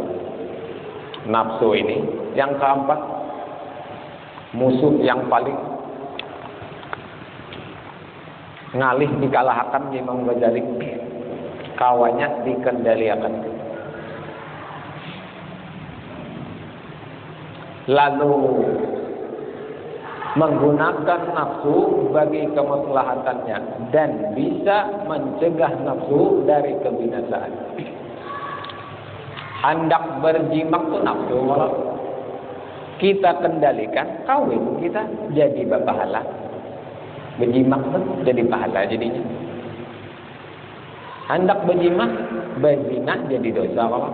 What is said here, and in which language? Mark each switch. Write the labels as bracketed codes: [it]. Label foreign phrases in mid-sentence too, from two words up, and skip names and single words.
[bjn] Nafsu ini yang keempat, musuh yang paling ngalih dikalahkan Imam Ghazali, kawannya dikendalikan. [id] Lalu menggunakan nafsu bagi kemaslahatannya dan bisa mencegah nafsu dari kebinasaan. Hendak berjimak itu nafsu, kalau kita kendalikan, kawin kita jadi berpahala. Berjimak itu jadi pahala jadinya. Hendak berjimak, berzina jadi dosa kalau.